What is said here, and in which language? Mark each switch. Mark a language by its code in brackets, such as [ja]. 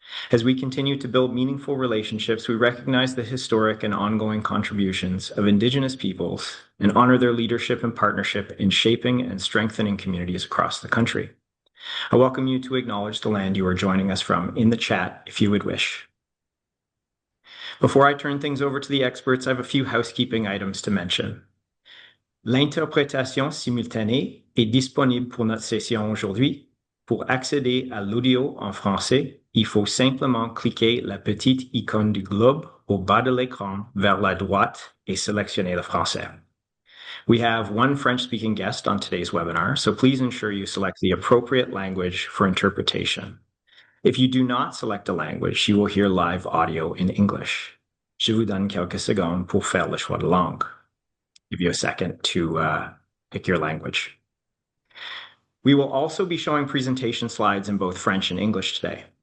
[en] As we continue to build meaningful relationships, we recognize the historic and ongoing contributions of Indigenous peoples and honor their leadership and partnership in shaping and strengthening communities across the country. I welcome you to acknowledge the land you are joining us from in the chat if you would wish. Before I turn things over to the experts, I have a few housekeeping items to mention. [fr] L'interprétation simultanée est disponible pour notre session aujourd'hui. Pour accéder à l'audio en français, il faut simplement cliquer la petite icône du globe au bas de l'écran vers la droite et sélectionner le français. [en] We have one French-speaking guest on today's webinar, so please ensure you select the appropriate language for interpretation. If you do not select a language, you will hear live audio in English. [fr] Je vous donne quelques secondes pour faire le choix de langue. [en] Give you a second to pick your language. We will also be showing presentation slides in both French and English today.